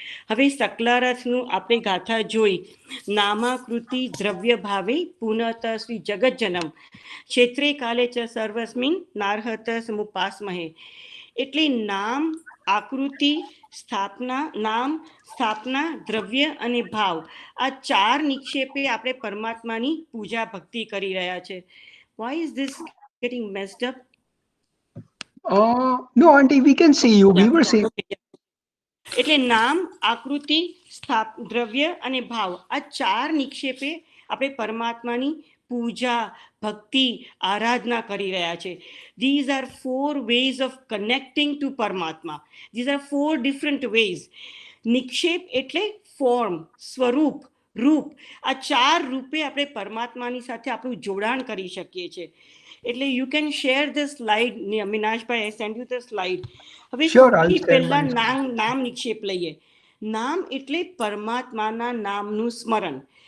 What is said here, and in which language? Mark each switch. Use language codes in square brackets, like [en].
[gu] હવે સકલારથનું આપણે ગાથા જોઈ. [sa] નામાકૃતિ દ્રવ્ય ભાવે પુનઃ શ્રી જગજ્જનમ, ક્ષેત્રે કાલે ચ સર્વસ્મિન નારહત સમુપાસ્મહે. [gu] એટલે નામ, આકૃતિ, સ્થાપના, નામ, સ્થાપના, દ્રવ્ય અને ભાવ, આ ચાર નિક્ષેપે આપણે પરમાત્માની પૂજા ભક્તિ કરી રહ્યા છે. [en] Why is this getting messed up? No, auntie, we can see you. We were seeing. [gu] એટલે નામ, આકૃતિ, દ્રવ્ય અને ભાવ, આ ચાર નિક્ષેપે આપણે પરમાત્માની પૂજા ભક્તિ આરાધના કરી રહ્યા છે. [en] These are 4 ways of connecting to પરમાત્મા. These are 4 different ways. [gu] નિક્ષેપ એટલે ફોર્મ, સ્વરૂપ, રૂપ. આ ચાર રૂપે આપણે પરમાત્માની સાથે આપણું જોડાણ કરી શકીએ છીએ. [en] એટલે you can share the slide. Meenashbhai, I send you the slide. [gu] હવે સૌથી પહેલા નામ નિક્ષેપ લઈએ. નામ એટલે પરમાત્માના નામનું સ્મરણ.